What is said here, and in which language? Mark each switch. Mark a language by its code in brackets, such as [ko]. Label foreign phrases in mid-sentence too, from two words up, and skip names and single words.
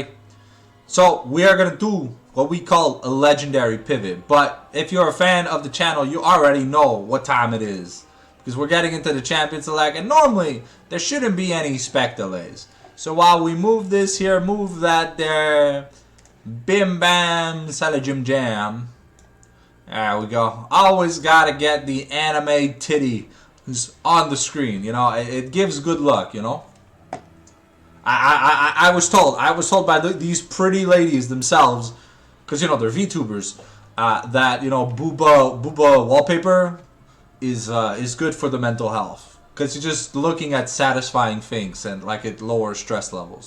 [en] So we are going to do what we call a legendary pivot. But if you're a fan of the channel, you already know what time it is. Because we're getting into the champion select. And normally, there shouldn't be any spec delays. So while we move this here, move that there, bim bam, salajim jam. There we go. Always gotta get the anime titty who's on the screen. You know, it gives good luck. You know. I was told by these pretty ladies themselves, because you know they're VTubers, that you know booba wallpaper is good for the mental health, because you're just looking at satisfying things and like it lowers stress levels.